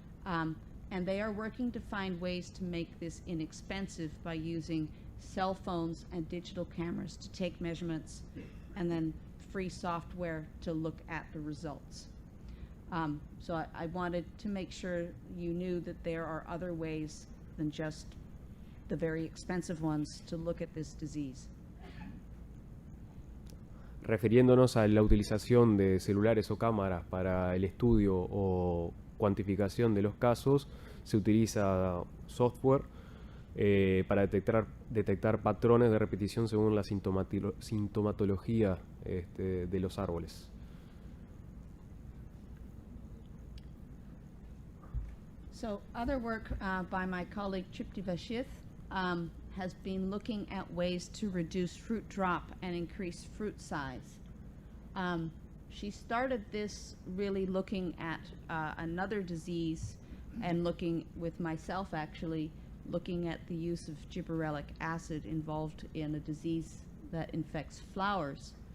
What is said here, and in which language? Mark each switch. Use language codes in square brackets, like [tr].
[en] And they are working to find ways to make this inexpensive by using cell phones and digital cameras to take measurements, and then free software to look at the results. So I wanted to make sure you knew that there are other ways than just the very expensive ones to look at this disease. [es] Refiriéndonos a la utilización de celulares o cámaras para el estudio o cuantificación de los casos, se utiliza software para detectar patrones de repetición según la sintomatología de los árboles. [en] So other work by my colleague Tripti Vashith has been looking at ways to reduce fruit drop and increase fruit size. She started this really looking at another disease and looking with myself actually, looking at the use of gibberellic acid involved in a disease that infects flowers.